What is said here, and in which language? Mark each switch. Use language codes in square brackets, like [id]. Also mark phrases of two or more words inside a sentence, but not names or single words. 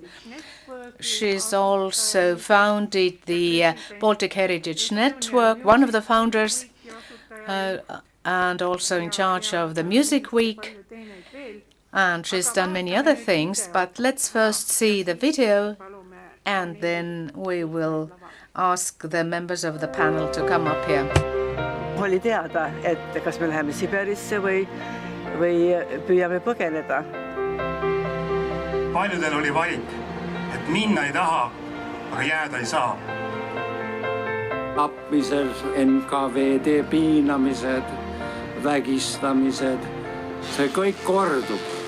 [en] She's also founded the Baltic Heritage Network, one of the founders, and also in charge of the Music Week. And she's done many other things, but let's first see the video and then we will ask the members of the panel to come up here. [et] Oli teada, et kas me läheme Siberisse või püüame põgeneda. Paljudel oli valik, et minna ei taha, aga jääda ei saa. Tapmised, NKVD piinamised, vägistamised, see kõik kordub.